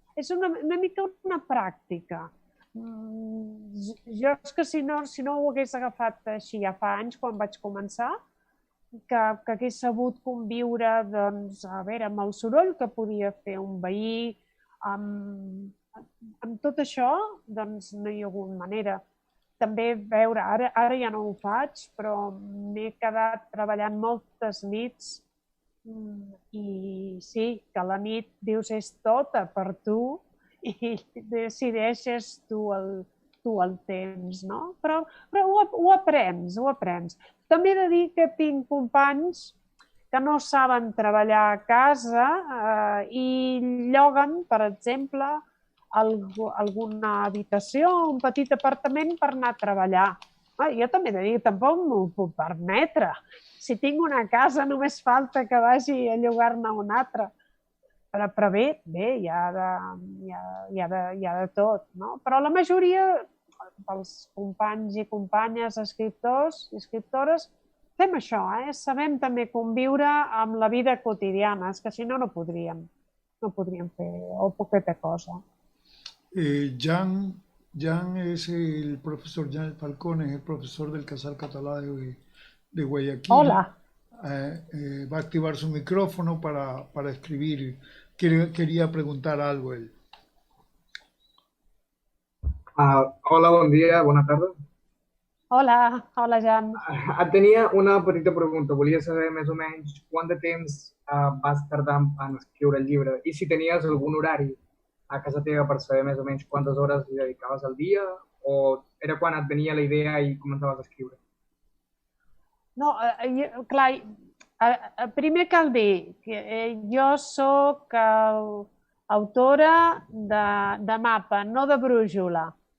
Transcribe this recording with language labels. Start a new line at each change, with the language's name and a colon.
Catalan: És una mica una pràctica. Jo és que si no ho hagués agafat així ja fa anys, quan vaig començar, que hagués sabut conviure, doncs, a veure, amb el soroll que podia fer un veí, amb tot això, doncs no hi ha hagut manera. També veure, ara ja no ho faig, però m'he quedat treballant moltes nits i sí, que la nit dius és tota per tu i decideixes tu tu el temps, no? Però ho aprens, ho aprens. També he de dir que tinc companys que no saben treballar a casa i lloguen, per exemple, alguna habitació o un petit apartament per anar a treballar. Jo també he de dir, tampoc m'ho puc permetre. Si tinc una casa només falta que vagi a llogar-ne una altra. Però bé, hi ha de tot, no? Però la majoria dels companys i companyes, escriptors i escriptores, fem això, sabem també conviure amb la vida quotidiana, és que si no, no podríem fer o poqueta cosa.
Spanish: Jan es el profesor Jan Falcón, es el profesor del Casal Catalá de Guayaquil. Hola. Va a activar su micrófono para escribir. Quería preguntar algo él.
Catalan: Hola, bon dia, bona tarda. Hola Jan. Tenia una petita pregunta. Volia saber més o menys quant de temps vas tardar en escriure el llibre i si tenies algun horari a casa teva per saber més o menys quantes hores li dedicaves al dia o era quan et venia la idea i començaves a escriure? No, clar, primer cal dir que jo soc autora de mapa, no de brújula.